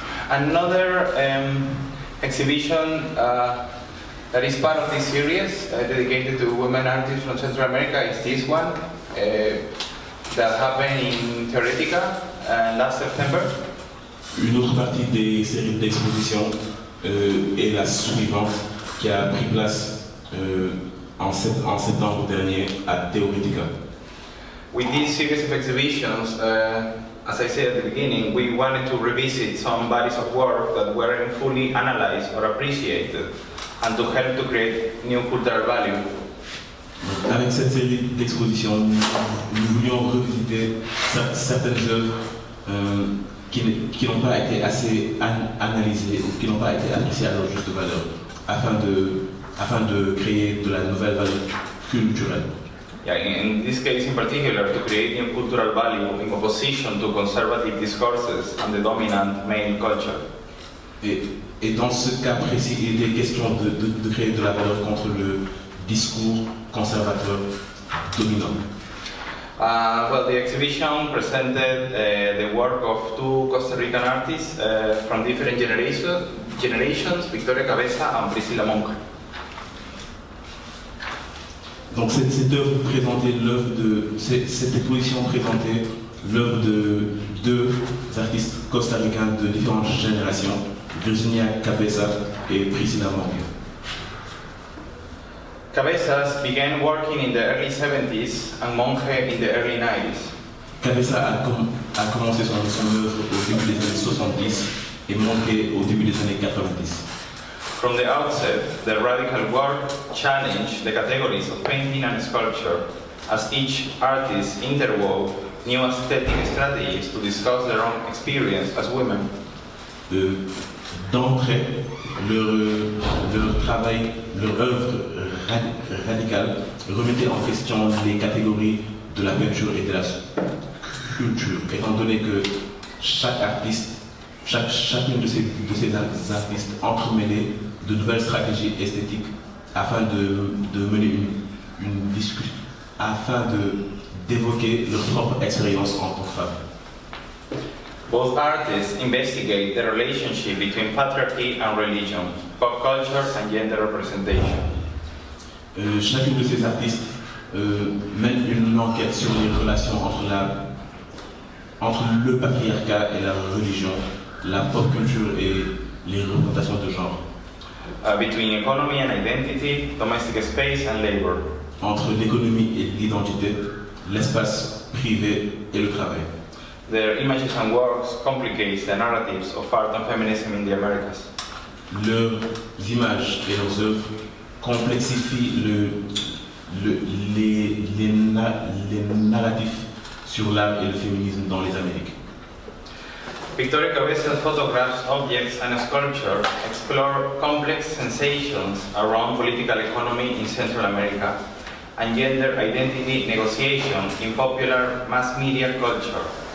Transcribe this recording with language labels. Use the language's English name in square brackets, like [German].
[English] Another exhibition that is part of this series dedicated to women artists from Central America is this one that happened in TEOR last September. [French] Une autre partie des séries d'exposition est la suivante qui a pris place en septembre dernier à TEOR. [English] With this series of exhibitions, as I said at the beginning, we wanted to revisit some bodies of work that weren't fully analyzed or appreciated, and to help to create new cultural value. [French] Avec cette série d'expositions, nous voulions revisiter certaines œuvres qui n'ont pas été assez analysés ou qui n'ont pas été appréciés à leur juste valeur, afin de créer de la nouvelle valeur culturelle. [English] Yeah, in this case in particular, to create new cultural value in opposition to conservative discourses and the dominant male culture. [French] Et dans ce cas précis, il était question de créer de la valeur contre le discours conservateur dominant. [English] Well, the exhibition presented the work of two Costa Rican artists from different generations, Victoria Cabeza and Priscilla Monk. [French] Donc cette œuvre présentait cette exposition présentait l'œuvre de deux artistes costaricains de différentes générations, Virginia Cabeza et Priscilla Monk. [English] Cabezas began working in the early 70s and Monge in the early 90s. [French] Cabeza a commencé son œuvre au début des années 70 et Monge au début des années 90. [English] From the outset, the radical work challenged the categories of painting and sculpture, as each artist interwove new aesthetic strategies to discuss their own experience as women. [French] D'entrée, leur travail, leur œuvre radicale remettait en question les catégories de la peinture et de la sculpture, étant donné que chacune de ces artistes entremêlait de nouvelles stratégies esthétiques afin de mener une discussion, afin d'évoquer leur propre expérience en tant que femme. [English] Both artists investigate the relationship between patriarchy and religion, pop culture and gender representation. [French] Chacune de ces artistes mène une enquête sur les relations entre le patriarcat et la religion, la pop culture et les représentations de genre. [English] Between economy and identity, domestic space and labor. [French] Entre l'économie et l'identité, l'espace privé et le travail. [English] Their images and works complicate the narratives of art and feminism in the Americas. [French] Leurs images et leurs œuvres complexifient les narratifs sur l'art et le féminisme dans les Amériques. [English] Victoria Cabeza's photographs, objects and sculpture explore complex sensations around political economy in Central America and gender identity negotiation in popular mass media culture.